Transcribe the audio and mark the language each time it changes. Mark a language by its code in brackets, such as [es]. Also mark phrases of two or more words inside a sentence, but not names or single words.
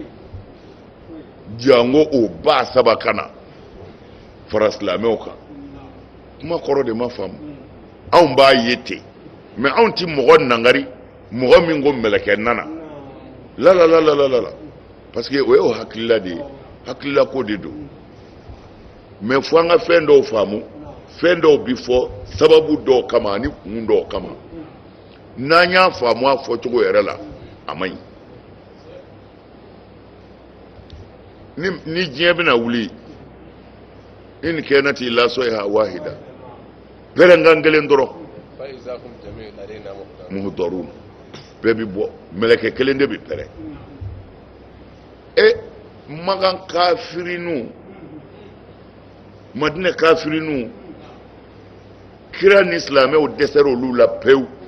[bm] jango o 3,000 ka na fara silamɛw kan kuma kɔrɔ de ma faamu anw b'a ye ten mais anw ti mɔgɔ nangari mɔgɔ min ko mɛlɛkɛ nana la [fr] parce que [bm] o ye o hakilila de ye hakilila ko de don mais fo an ka fɛn dɔw faamu fɛn dɔw bi fɔ sababu dɔw kama ani kun dɔw kama n'an y'a faamu a fɔcogo yɛrɛ la a man ɲi ni diɲɛ bɛna wuli [ar] إن كانت إلا صيحة واحدة [bm] pɛrɛnkan kelen dɔrɔn muhdarun bɛɛ bi bɔ mɛlɛkɛ kelen de bi pɛrɛn magan kafirinu Madina kafirinu kira ni silamɛw dɛsɛra olu la pewu